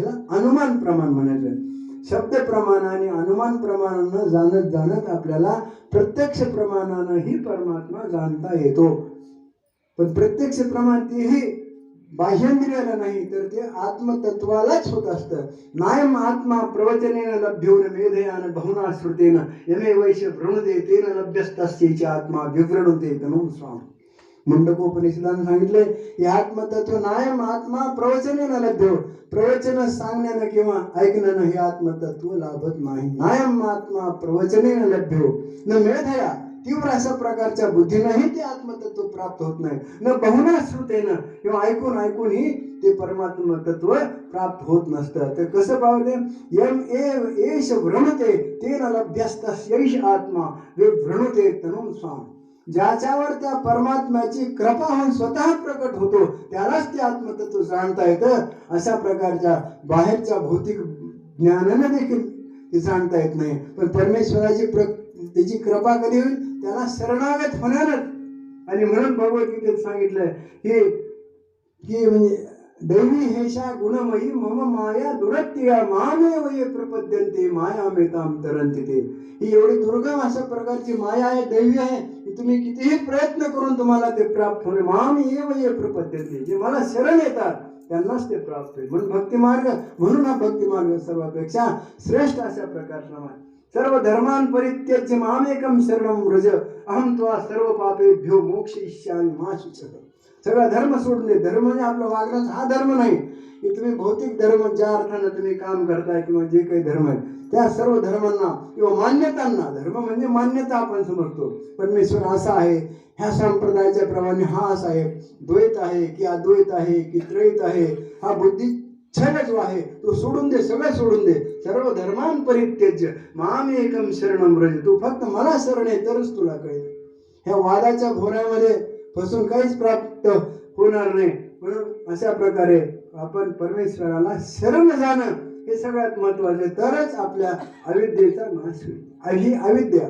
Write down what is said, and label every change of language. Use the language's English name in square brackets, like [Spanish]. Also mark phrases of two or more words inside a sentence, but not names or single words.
[Marathi] ह्याला अनुमान प्रमाण म्हणायचं. शब्द प्रमाण आणि अनुमान प्रमाणानं जाणत जाणत आपल्याला प्रत्यक्ष प्रमाणानंही परमात्मा जाणता येतो. पण प्रत्यक्ष प्रमाण तेही बाह्येंद्रियाला नाही, तर ते आत्मतत्वालाच होत असतं. [Sanskrit] नायम आत्मा प्रवचनेन लभ्यो न मेधयान बहुना श्रुतेन यमे वैश्य वृणुते तेन लभ्यस्तस्यैच आत्मा विवृणुते तनुं स्वाम. [Marathi] मुंडकोपनिषदानं सांगितले, हे आत्मतत्व [Sanskrit] नायम आत्मा प्रवचनेन लभ्यो, [Marathi] प्रवचन सांगण्यानं किंवा ऐकण्यानं हे आत्मतत्व लाभत नाही. [Sanskrit] नायम आत्मा प्रवचनेन लभ्यो न मेधया, [Marathi] तीव्र अशा प्रकारच्या बुद्धीनंही ते आत्मतत्व प्राप्त होत नाही. [Sanskrit] न बहुना श्रुतेनं, [Marathi] किंवा ऐकून ऐकूनही ते परमात्मा तत्व प्राप्त होत नसतं. तर कसं पावते? [Sanskrit] यम एष वृणुते तेन लभ्यस्तस्यैष आत्मा विवृणुते तनुं स्वाम. [Marathi] ज्याच्यावर त्या परमात्म्याची कृपा होऊन स्वतः प्रकट होतो त्यालाच ते आत्मतत्व जाणता येतं. अशा प्रकारच्या बाहेरच्या भौतिक ज्ञानानं देखील ते जाणता येत नाही. पण परमेश्वराची त्याची कृपा कधी होईल? त्याला शरणागत होणारच. आणि म्हणून भगवद्गीतेत सांगितलंय की म्हणजे [Sanskrit] दैवी हेषा गुणमयी मम माया दुरत्या मामेव ये प्रपद्यन्ते मायामेतां तरन्ति ते. [Marathi] ही एवढी दुर्गम अशा प्रकारची माया आहे, दैवी आहे, की तुम्ही कितीही प्रयत्न करून तुम्हाला ते प्राप्त होणे. [Sanskrit] माम एव ये प्रपद्यन्ते, [Marathi] जे मला शरण येतात त्यांनाच ते प्राप्त होईल. म्हणून भक्ती मार्ग, म्हणून हा भक्ती मार्ग सर्वापेक्षा श्रेष्ठ अशा प्रकारचा मार्ग. [Sanskrit] सर्व धर्मान परित्यज्य मामेकं शरणं व्रज अहं त्वा सर्व पापेभ्यो मोक्षयिष्यामि मा शुचः. [Marathi] सगळा धर्म सोडून दे. धर्म म्हणजे आपला वागण्याचा हा धर्म नाही, की तुम्ही भौतिक धर्म ज्या अर्थानं तुम्ही काम करताय किंवा जे काही धर्म आहे त्या सर्व धर्मांना किंवा मान्यतांना, धर्म म्हणजे मान्यता आपण समजतो, परमेश्वर असा आहे, ह्या संप्रदायाच्या प्रमाणे हा असा आहे, द्वैत आहे की अद्वैत आहे की त्रैत आहे, हा बुद्धी छल जो आहे तो सोडून दे, सगळं सोडून दे. [Sanskrit] सर्व धर्मान परित्यज्य मामेकं शरणं व्रज, [Marathi] तू फक्त मला शरण आहे तरच तुला कळेल. ह्या वादाच्या भोऱ्यामध्ये फसून काहीच प्राप्त होणार नाही. म्हणून अशा प्रकारे आपण परमेश्वराला शरण जाणं हे सगळ्यात महत्वाचे, तरच आपल्या अविद्येचा नाश होईल. ही अविद्या.